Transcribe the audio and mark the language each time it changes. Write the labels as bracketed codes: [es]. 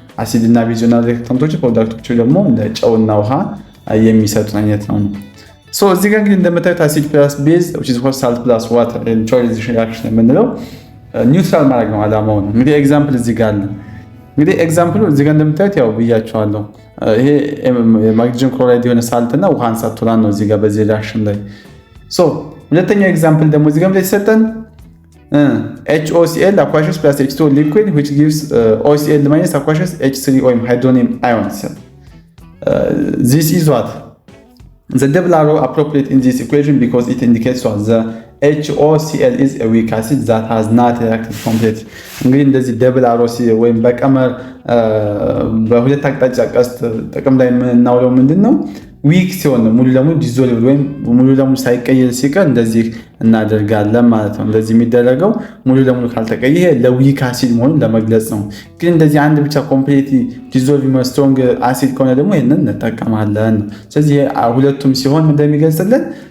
[am] አሲድ እና ቤዝ ይሆናል ሪአክታንቶቹ። ፕሮዳክቶቹ ደግሞ እንደ ጨውና ውሃ የሚሰጡ አይነት ነው። ሶ እዚህ ጋር እንግዲህ እንደምታዩት አሲድ ፕላስ ቤዝ [en] which is salt plus water [am] ኒውትራላይዜሽን ሪአክሽን የምንለው ኒውትራል ማድረግ ነው ዓላማው ነው። እንግዲህ ኤግዛምፕል እዚህ ጋር አለ። እንግዲህ ኤግዛምፕሉ እዚህ ጋር እንደምታዩት ያው ብያቸዋለሁ። ይሄ ማግኒዥየም ክሎራይድ የሆነ ሳልት እና ውሃን ሳቱራን ነው እዚህ ጋር በዚህ ሪአክሽን ላይ። ሶ ሁለተኛው ኤግዛምፕል ደግሞ እዚህ ጋር የተሰጠን [en] HOCl aqueous plus H2O liquid which gives OCl minus aqueous H3 [am] ወይም [en] hydronium ions. This is what the double arrow appropriate in this equation because it indicates what the HOCl is a weak acid that has not reacted completely. [am] እንግዲህ እንደዚህ ደብል አሮ ወይም በቀመር በሁለት አቅጣጫ ቀስት ጥቅም ላይ የምናውለው ምንድነው ዊክ ሲሆን ሙሉ ለሙሉ ዲዞልቭ ወይም ሙሉ ለሙሉ ሳይቀየር ሲቀር እንደዚህ እናደርጋለን ማለት ነው። እንደዚህ የሚደረገው ሙሉ ለሙሉ ካልተቀየረ ለዊክ አሲድ መሆኑን ለመግለጽ ነው። ግን እንደዚህ አንድ ብቻ ኮምፕሊትሊ ዲዞልቭ ስትሮንግ አሲድ ከሆነ ደግሞ ይሄንን እንጠቀማለን። ስለዚህ ሁለቱም ሲሆን እንደሚገልጽልን